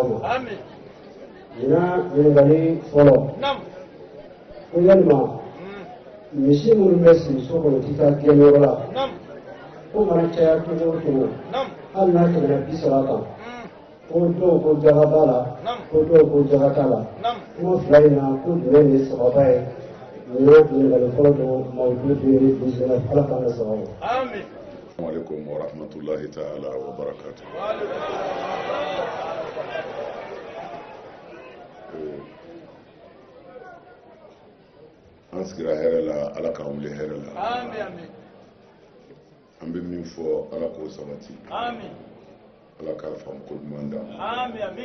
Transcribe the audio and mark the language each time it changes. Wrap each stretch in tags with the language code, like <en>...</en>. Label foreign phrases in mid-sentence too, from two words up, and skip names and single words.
<bm>ma ɲinan ɲininkali fɔlɔ ko yalima misi minnu bɛ siri so kɔnɔ tɛ taa gɛnyɔrɔ la ko mana caya cogo o cogo hali n'a tɛmɛna 30 kan ko dɔw ko jaga b'a la ko dɔw ko jaga t'a la kuma fila in na ko jumɛn de ye sababa ye nin ye ɲininkali fɔlɔ don mawudu 2019 ala k'an bɛ sɔrɔ ma.</bm> <ar>السلام عليكم ورحمة الله تعالى وبركاته.</ar> <bm>An sigira hɛrɛ la ala k'an wuli hɛrɛ la. An bɛ min fɔ ala k'o sabati. Ala k'a faamu ko ɲuman d'an ma.</bm>